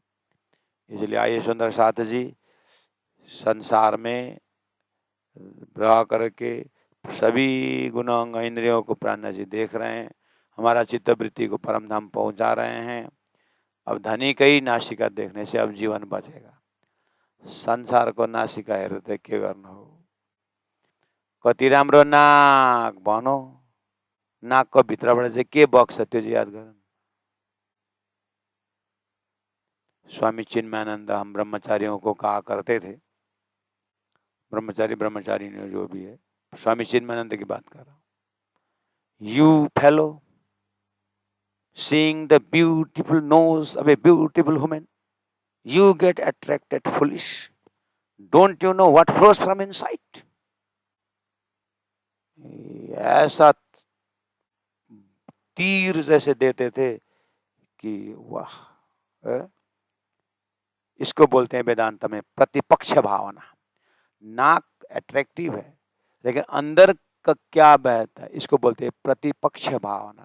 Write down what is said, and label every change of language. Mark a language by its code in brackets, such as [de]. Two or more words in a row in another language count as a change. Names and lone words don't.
[hi] इसलिए आइए सुंदर साथ जी, संसार में रह करके सभी गुणांग इंद्रियों को प्राणनाथ जी देख रहे हैं, हमारा चित्तवृत्ति को परम धाम पहुंचा रहे हैं। अब धनी कई नासिका देखने से अब जीवन बचेगा। [ne] संसार को नासिका हेर्दै के गर्नु हो? कति राम्रो नाक भनौ, नाकको भित्रबाट चाहिँ के बग्छ त्यो चाहिँ याद गर। [hi] स्वामी चिन्मयानंद हम ब्रह्मचारियों को कहा करते थे, ब्रह्मचारी जो भी है, स्वामी चिन्मयानंद की बात कर रहा हूँ। [en] You fellow, seeing the beautiful nose of a beautiful woman, You get attracted foolish. Don't you know what flows from inside? [hi] ऐसा तीर जैसे देते थे कि वाह। इसको बोलते हैं वेदांत में प्रतिपक्ष भावना। नाक अट्रैक्टिव है लेकिन अंदर का क्या बहता है, इसको बोलते हैं प्रतिपक्ष भावना।